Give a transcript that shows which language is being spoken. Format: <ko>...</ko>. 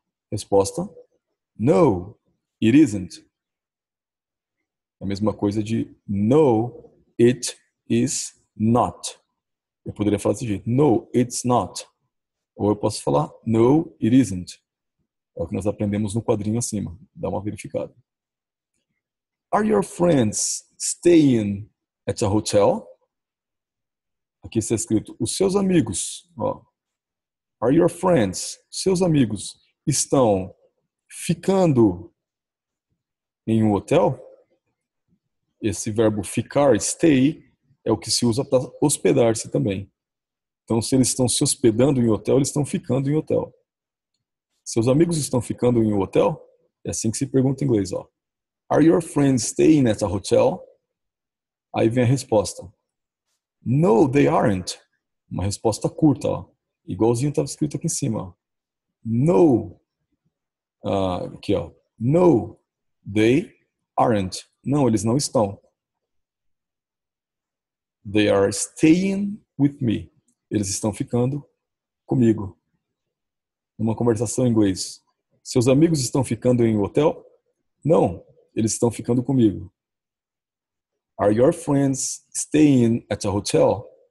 <pt>Resposta:</pt> <en>No, it isn't.</en> <pt>A mesma coisa de</pt> <en>no, it is not.</en> <pt>Eu poderia falar desse jeito.</pt> <en>No, it's not.</en> <pt>Ou eu posso falar</pt> <en>no, it isn't.</en> <pt>É o que nós aprendemos no quadrinho acima. Dá uma verificada.</pt> <en>Are your friends staying at a hotel?</en> <pt>Aqui está escrito, os seus amigos. Ó.</pt> <en>Are your friends,</en> <pt>seus amigos, estão ficando em um hotel? Esse verbo ficar, stay, é o que se usa para hospedar-se também. Então, se eles estão se hospedando em hotel, eles estão ficando em hotel. Seus amigos estão ficando em um hotel? É assim que se pergunta em inglês, ó.</pt> <en>Are your friends staying at a hotel?</en> <pt>Aí vem a resposta.</pt> <en>No, they aren't.</en> <pt>Uma resposta curta, ó. Igualzinho estava escrito aqui em cima, ó. No. Aqui, ó.</pt> <en>No, they aren't.</en> <pt>Não, eles não estão.</pt> <en>They are staying with me.</en> <pt>Eles estão ficando comigo. Numa conversação em inglês. Seus amigos estão ficando em um hotel? Não, eles estão ficando comigo.</pt> <en>Are your friends staying at a hotel?</en>